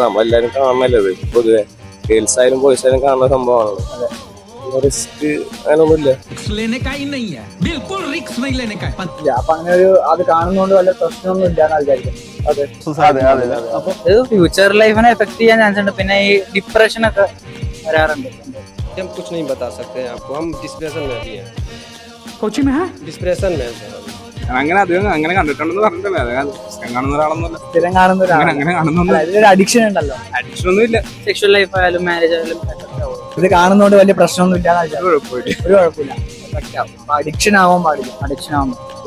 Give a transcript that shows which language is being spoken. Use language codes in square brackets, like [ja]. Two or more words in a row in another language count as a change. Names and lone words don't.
[ml] നമ്മളെല്ലാരും കാണണല്ലോ ഇത് പൊതുവെ, ഗേൾസ് ആയാലും ബോയ്സ് ആയാലും കാണുന്ന സംഭവമാണല്ലോ. റിസ്ക് അങ്ങനൊന്നുമില്ല. അപ്പൊ അങ്ങനെ ഒരു അത് കാണുന്നോണ്ട് വല്ല പ്രശ്നമൊന്നും ഇല്ലാന്ന് വിചാരിക്കുന്നു. അപ്പൊ ഇത് [en] future life [ml] എഫക്ട് ചെയ്യാൻ ചാൻസ് ഉണ്ട്. പിന്നെ ഈ ഡിപ്രഷൻ ഒക്കെ വരാറുണ്ട്. [hi] कुछ नहीं बता सकते हैं आपको, हम डिप्रेशन में अभी हैं. कोचिंग में है, डिप्रेशन में है. [ml] അങ്ങനെ അധികം അങ്ങനെ കണ്ടിട്ടുണ്ടെന്ന് പറഞ്ഞിട്ടില്ല. കാണുന്ന ഒരാളൊന്നുമല്ല, സ്ഥിരം കാണുന്ന ഒരാളാണ്. ഇതിലൊരു അഡിക്ഷൻ ഉണ്ടല്ലോ. അഡിക്ഷൻ ഒന്നും ഇല്ല. [en] sexual life [ml] ആയാലും മാരേജ് ആയാലും ഇത് കാണുന്നോണ്ട് വലിയ പ്രശ്നമൊന്നും ഇല്ലാന്ന് ഒരു കുഴപ്പമില്ല. അഡിക്ഷൻ ആവാൻ പാടില്ല. അഡിക്ഷൻ ആവുമ്പോൾ